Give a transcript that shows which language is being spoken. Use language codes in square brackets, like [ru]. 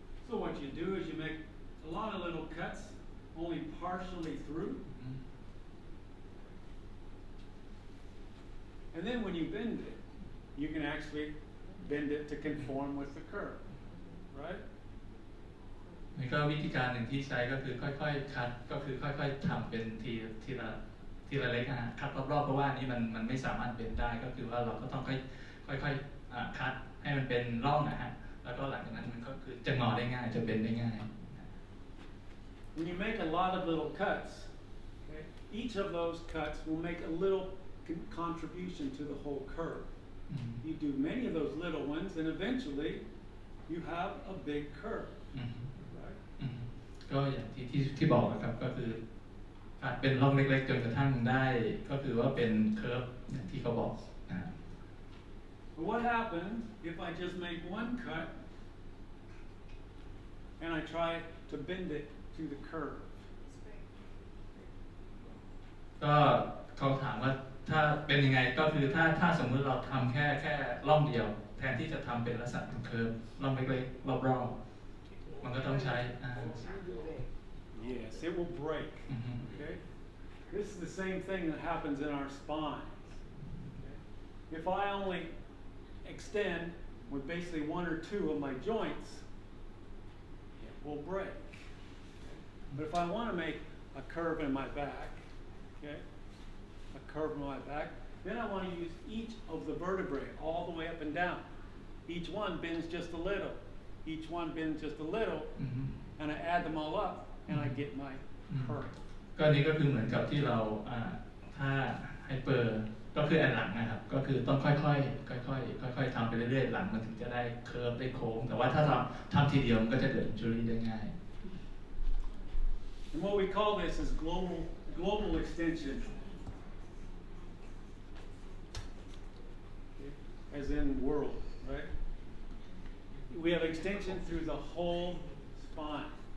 [en] So what you do is you make a lot of little cuts, only partially through. And then when you bend it, you can actually bend it to conform with the curve, right? [th] นี่ก็วิธีการหนึ่งที่ใช้ก็คือค่อยๆคัดก็คือค่อยๆทำเป็นทีละเล็กนะคัดรอบๆเพราะว่านี้มันไม่สามารถเบนได้ก็คือว่าเราก็ต้องค่อยๆคัดให้มันเป็นร่องนะฮะแล้วก็หลังจากนั้นมันก็คือจะงอได้ง่ายจะเบนได้ง่าย [en] When you make a lot of little cuts, okay, each of those cuts will make a little contribution to the whole curve. You do many of those little ones, and eventually you have a big curve. Right? [th] ก็อย่างที่บอกนะครับก็คืออาจเป็นร่องเล็กๆจนกระทั่งได้ก็คือว่าเป็นเคอร์ฟอย่างที่เขาบอกนะ [en] But what happens if I just make one cut and I try to bend it to the curve? [th] ก็เขาถามว่าถ้าเป็นยังไงก็คือถ้าสมมุติเราทำแค่ร่องเดียวแทนที่จะทำเป็นลักษณะเป็นเคอร์ฟร่องเล็กๆรอบๆมันก็ต้องใช้ [en] Yes, it will break. Okay, this is the same thing that happens in our spine. Okay? If I only extend with basically one or two of my joints, it will break. But if I want to make a curve in my back, okay, a curve in my back, then I want to use each of the vertebrae all the way up and down. Each one bends just a little. Each one bends just a little, and I add them all up, and I get my curve. [th] ก็นี้ก็คือเหมือนกับที่เราถ้าไฮเปอร์ก็คืออันหลังนะครับก็คือต้องค่อยๆทำไปเรื่อยๆหลังมันถึงจะได้เคอร์ฟได้โค้งแต่ว่าถ้าเราทำทีเดียวมันก็จะเกิดอินจูรี่ได้ง่าย [en] And what we call this is global extension, as in world, right? We have extension through the whole spine.